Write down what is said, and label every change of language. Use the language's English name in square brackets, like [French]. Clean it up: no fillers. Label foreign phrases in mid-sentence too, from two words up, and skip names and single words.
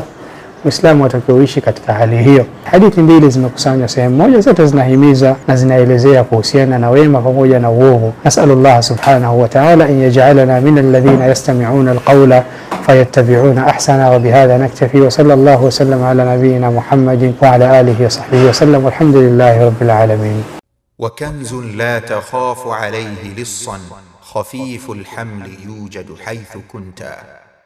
[Swahili] Muislamu atakiwa katika hali hiyo. Hadithi mbili zimekusanywa sehemu moja, zote zinahimiza na zinaelezea kuhusiana na wema pamoja na uovu. [Arabic] نسأل الله سبحانه وتعالى أن يجعلنا من الذين يستمعون القول فيتبعون أحسنه. وبهذا نكتفي، وصلى الله وسلم على نبينا محمد وعلى آله وصحبه وسلم، والحمد لله رب العالمين. وكنز لا تخاف عليه اللص خفيف الحمل يوجد حيث كنت.